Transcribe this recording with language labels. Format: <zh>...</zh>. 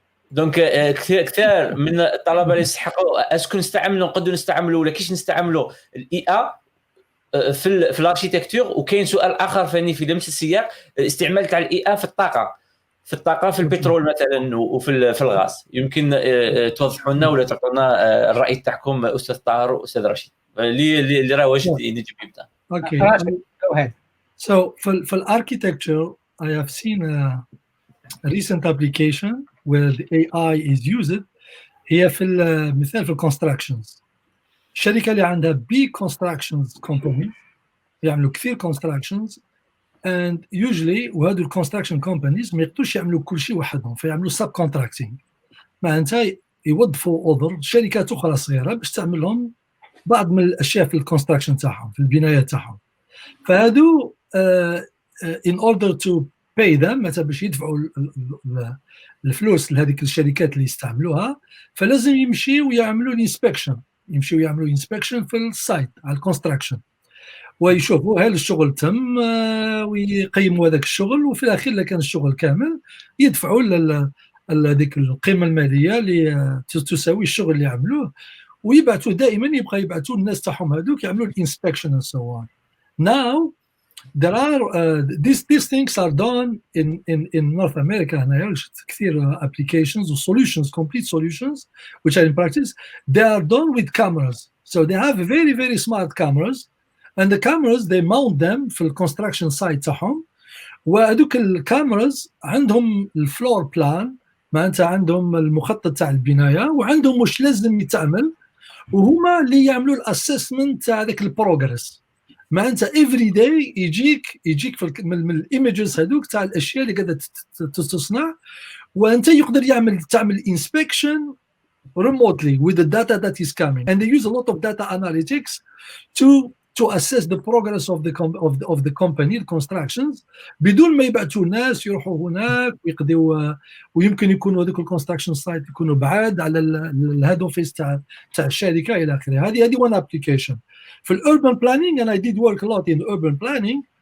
<ar>دونك كثير من الطلبة اللي يستحقوا اسكو نقدروا نستعملوا ولا كيش نستعملوا الاي في الاركيتكتور. وكاين سؤال اخر فاني في نفس السياق، استعمال تاع الاي في الطاقه في البترول مثلا وفي الغاز. يمكن توضحوا لنا ولا تعطونا الراي تاعكم استاذ طاهر واستاذ رشيد اللي راه واجد نجيب يبدا.</ar> <en>Okay. So for architecture, I have seen a recent application where the AI is used.</en> <ar>هي في مثال في constructions. الشركة اللي عندها</ar> <en>big constructions company</en> <ar>يعملوا كثير</ar> <en>constructions and usually</en> <ar>وهذو الكونستراكشن كومبانيز ما يقدروش يعملوا كل شيء وحدهم، فيعملوا سب كونتراكتينغ. معناتها يوظفوا اوذر شركات اخرى صغيره باش تعمل لهم بعض من الاشياء في الكونستراكشن تاعهم في البنايه تاعهم. فهادو</ar> <en>in order to pay them</en> <ar>مثلا باش يدفعوا الفلوس لهذيك الشركات اللي يستعملوها، فلازم يمشيوا يعملوا انسبكشن في السايت على الكونستراكشن، ويشوفوا هل الشغل تم ويقيموا هذاك الشغل، وفي الاخير اذا كان الشغل كامل يدفعوا هذيك القيمه الماليه اللي تساوي الشغل اللي عملوه، ويبعثوا دائما يبقى يبعثوا الناس تاعهم هذوك يعملوا الانسبكشن</ar> <en>and so on. Now there are these things are done in North America</en> <ar>هنايا كثير</ar> <en>applications و solutions, complete solutions which are in practice. They are done with cameras, so they have very very smart cameras, and the cameras they mount them</en> <ar>في الكونستراكشن سايت تاعهم، وهذوك الكاميراز عندهم الفلور بلان، معناتها عندهم المخطط تاع البنايه، وعندهم واش لازم يتعمل، وهما اللي يعملوا الاسسمنت تاع ذاك البروغريس. معناتها افري داي يجيك من الايمجز هذوك تاع الاشياء اللي قاعده تصنع، وانت يقدر تعمل انسبكشن</ar> <en>remotely with the data that is coming, and they use a lot of data analytics to assess the progress of the company, the constructions،</en> <ar>بدون ما يبعثوا ناس يروحوا هناك ويقضوا، ويمكن يكونوا هذوك الكونستراكشن سايت يكونوا بعاد على الهيد اوفيس تاع الشركه الى اخره. هذه</ar> <en>one application.</en> <ar>في ال</ar> <en>urban planning and I did work a lot in urban planning.</en>